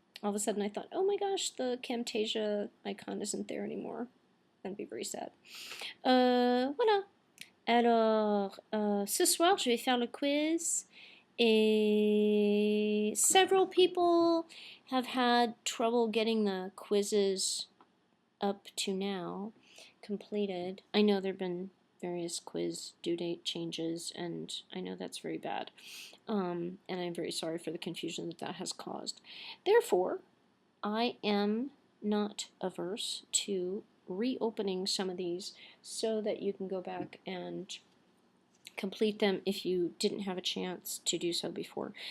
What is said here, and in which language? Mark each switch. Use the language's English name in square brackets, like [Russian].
[English] all of a sudden I thought, oh my gosh, the Camtasia icon isn't there anymore. That'd be very sad. [French] Voilà. Alors, ce soir, je vais faire le quiz. [English] Et several people have had trouble getting the quizzes up to now completed. I know there have been various quiz due date changes, and I know that's very bad. And I'm very sorry for the confusion that that has caused. Therefore, I am not averse to reopening some of these so that you can go back and complete them if you didn't have a chance to do so before.